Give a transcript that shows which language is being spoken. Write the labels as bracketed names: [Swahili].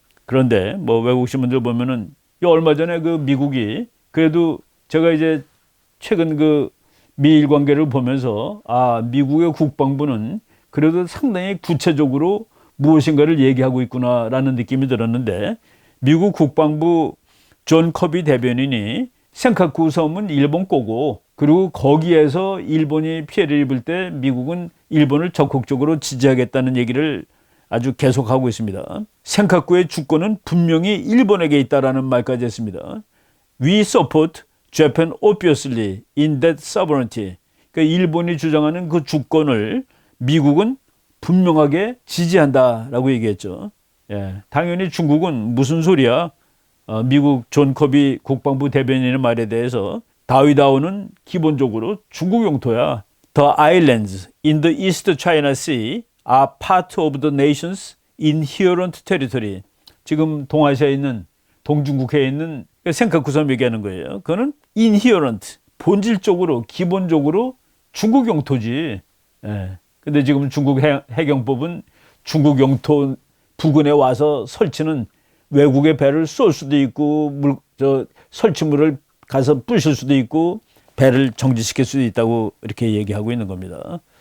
[Korean] 그런데 뭐 외국 신문들 보면은 얼마 전에 그 미국이, 그래도 제가 이제 최근 그 미일 관계를 보면서 미국의 국방부는 그래도 상당히 구체적으로 무엇인가를 얘기하고 있구나라는 느낌이 들었는데, 미국 국방부 존 커비 대변인이 센카쿠 섬은 일본 거고, 그리고 거기에서 일본이 피해를 입을 때 미국은 일본을 적극적으로 지지하겠다는 얘기를 아주 계속하고 있습니다. 센카쿠의 주권은 분명히 일본에게 있다라는 말까지 했습니다. [English] We support Japan obviously in that sovereignty. [Korean] 그러니까 일본이 주장하는 그 주권을 미국은 분명하게 지지한다라고 얘기했죠. 예, 당연히 중국은 무슨 소리야? 미국 존 커비 국방부 대변인의 말에 대해서 다위다오는 기본적으로 중국 영토야. [English] The islands in the East China Sea are part of the nation's inherent territory. [Korean] 지금 동아시아에 있는 동중국해에 있는 센카쿠 섬 얘기하는 거예요. 그거는 inherent, 본질적으로 기본적으로 중국 영토지. 예. 근데 지금 중국 해경법은 중국 영토 부근에 와서 설치는 외국의 배를 쏠 수도 있고 설치물을 가서 부실 수도 있고 배를 정지시킬 수도 있다고 이렇게 얘기하고 있는 겁니다.